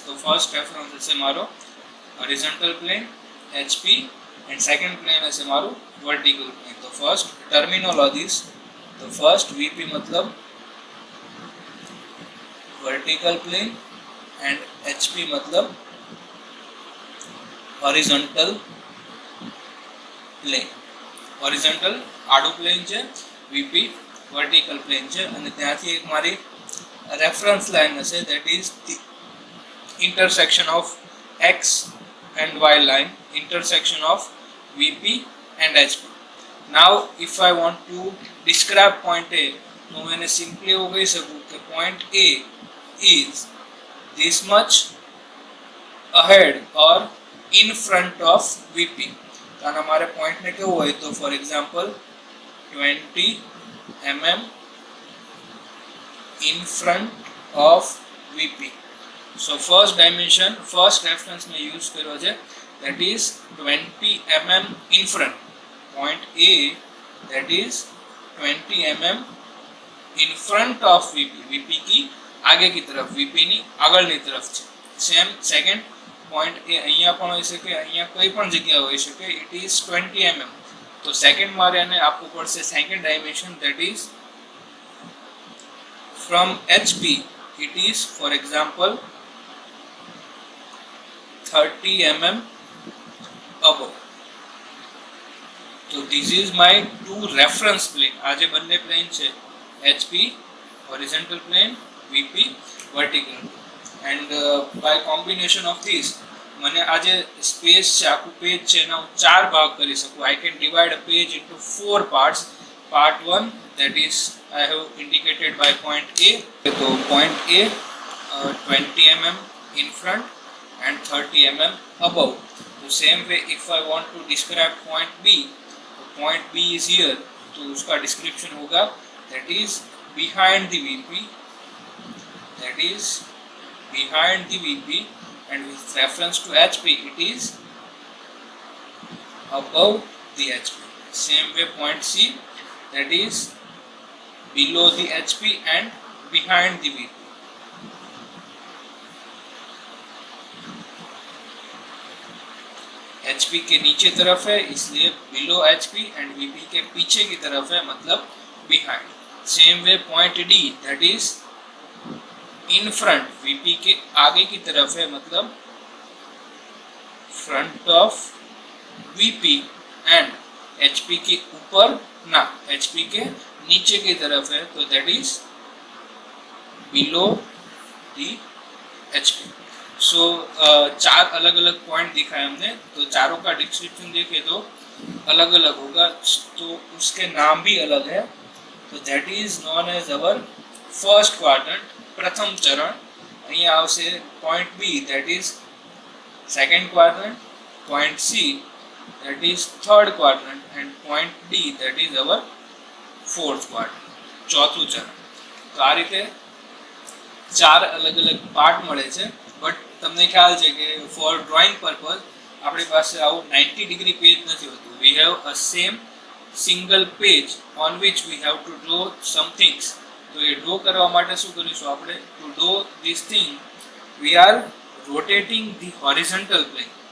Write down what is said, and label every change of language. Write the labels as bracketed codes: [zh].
[gu] તો first reference હશે મારો horizontal plane HP, and second plane હશે મારું વર્ટિકલ પ્લેન. તો ફર્સ્ટ ટર્મિનોલોજીસ, તો ફર્સ્ટ VP મતલબ વર્ટિકલ પ્લેન એન્ડ HP મતલબ હોરિઝોન્ટલ પ્લેન. હોરિઝોન્ટલ આડું પ્લેન છે, VP વર્ટિકલ પ્લેન છે, અને ત્યાંથી એક મારી રેફરન્સ લાઇન હશે, [en] that is the intersection of X and Y line, intersection of VP and HP. Now if I want to describe point A, [gu] તો હું એને સિમ્પલી એવું કહી શકું કે [en] point A is this much ahead or in front of VP. [gu] તો આના મારે પોઈન્ટને કેવું હોય તો for example [en] 20 mm in front of VP. So first dimension, first reference [gu] મેં યુઝ કર્યો છે, [en] that is 20 mm in front. Point A, that is 20 mm in front of VP. [hi] VP की आगे की तरफ, [gu] VP ની આગળની તરફ છે. સેમ સેકન્ડ પોઈન્ટ એ અહીંયા પણ હોઈ શકે, અહીંયા કોઈ પણ જગ્યા હોઈ શકે, [en] It is 20 mm. [gu] તો સેકન્ડ મારે એને આપવું પડશે second dimension, [en] That is from HP it is for example 30 mm above. [gu] તો [en] This is my two reference plane. [gu] આ જે બંને પ્લેન છે, HP horizontal plane, VP vertical, [en] and by combination of this [gu] મને આ જે સ્પેસ છે, આખું પેજ છે, એના હું 4 ભાગ કરી શકું. [en] I can divide a page into 4 parts, part 1, that is I have indicated by point A. So point A 20 mm in front and 30 mm above. So same way if I want to describe point B, तो point B is here, [hi] तो उसका description होगा [en] that is behind the VP, that is behind the VP, and with reference to HP it is above the HP. Same way point C, that is below the HP and behind the VP. HP के नीचे तरफ है इसलिए below HP, and VP के पीछे की तरफ है मतलब behind. Same way point D, that is in front, [hi] VP के आगे की तरफ है मतलब [en] front of VP, and [hi] HP के ऊपर ना, HP के नीचे की तरफ है तो [en] that is below the HP. [hi] सो चार अलग अलग पॉइंट दिखाए हमने, तो चारों का डिस्क्रिप्शन देखे तो अलग अलग होगा, तो उसके नाम भी अलग है. [en] तो that is known as our first quadrant, प्रथम चरण. [gu] અહીં આવશે [en] point B, that is second quadrant, point C, that is third quadrant, and point D, that is our fourth quadrant, [gu] ચોથું ચરણ. તો આ રીતે ચાર અલગ અલગ પાર્ટ મળે છે. બટ તમને ખ્યાલ છે કે ફોર ડ્રોઈંગ પર્પઝ આપણી પાસે આવું 90 ડિગ્રી પેજ નથી હોતું. [en] We have a same single page on which we have to draw some things. [gu] તો એ ડ્રો કરવા માટે શું કરીશું આપણે? [en] To draw this thing we are rotating the horizontal plane.